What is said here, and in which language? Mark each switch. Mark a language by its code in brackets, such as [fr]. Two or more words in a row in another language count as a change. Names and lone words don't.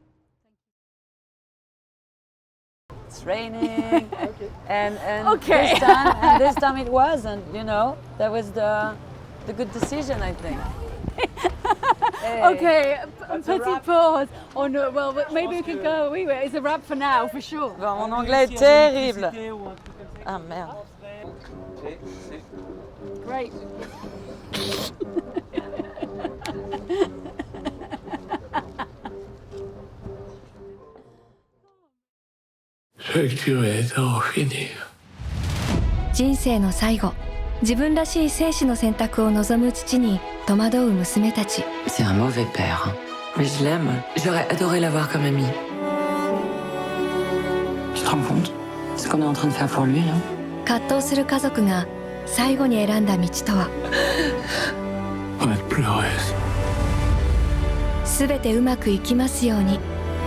[en] It's raining, and Okay. this time it wasn't. You know, that was the good decision, I think. Hey. [fr] Okay, petit pause. [en] Oh no, well maybe we can go. It's a wrap for now, for sure. [fr] Bon, mon anglais est terrible. Ah merde. [en] Great. [ja] 人生の最後、自分らしい生死の選択を望む父に戸惑う娘たち。 [fr] C'est un mauvais père, hein. Mais je l'aime. J'aurais adoré l'avoir comme ami. Tu te rends compte? Ce qu'on est en train de faire pour lui, là? [ja] 葛藤する家族が最後に選んだ道とは。すべてうまくいきますように。